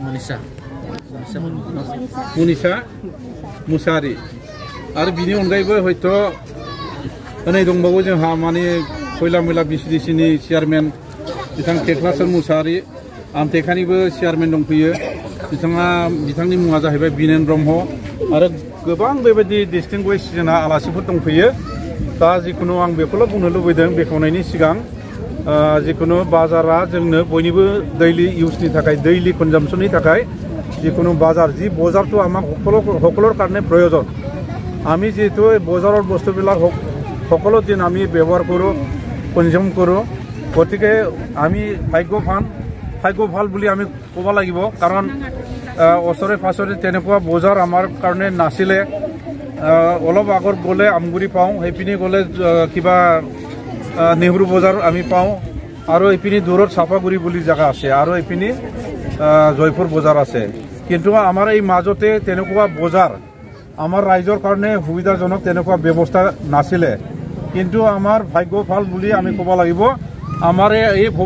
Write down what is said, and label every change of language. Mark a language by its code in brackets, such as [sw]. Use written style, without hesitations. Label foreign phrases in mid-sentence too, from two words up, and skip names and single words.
[brx] मनिषा मुसाहारि आरो बिनि अनगायैबो हयथ' नै दंबावो जोंहा माने खयला मैला बिसिडिसिनि चेयारमेन बिथां टेक्लाचर मुसाहारि आमटेकानिबो चेयारमेन दंफैयो बिथांनि मुङा जाहैबाय बिनेन ब्रह्म आरो गोबां बेबायदि डिस्टिंगुइश जोंना आलासिफोर दंफैयो दा जिखुनु आं बेखौल' बुंनो लुबैदों बेखेवनायनि सिगां जिखुनु बाजारा जोंनो बयनिबो दैलि इउजनि थाखाय दैलि कनजाम्पसननि थाखाय जिखुनु बाजार जी [as] বজাৰটো আমাক সকলোৰ কাৰণে প্ৰয়োজন আমি যেহেতু বজাৰৰ বস্তুবিলাক সকলো দিন আমি ব্যৱহাৰ কৰোঁ কনজিউম কৰোঁ গতিকে আমি ভাগ্যৱান বুলি আমি ক'ব লাগিব কাৰণ ওচৰে পাছৰে তেনেকুৱা বজাৰ আমাৰ কাৰণে নাছিলে অলপ আগত গ'লে আমগুৰি পাওঁ সেইপিনি গ'লে কিবা নেহৰু বজাৰ আমি পাওঁ আৰু এইপিনি দূৰত চাপাগুৰি বুলি জেগা আছে আৰু এইপিনি জয়পুৰ বজাৰ আছে কিন্তু আমাৰ এই মাজতে তেনেকুৱা বজাৰ আমাৰ ৰাইজৰ কাৰণে সুবিধাজনক তেনেকুৱা ব্যৱস্থা নাছিলে কিন্তু আমাৰ ভাগ্য ভাল বুলি আমি ক'ব লাগিব আমাৰ এই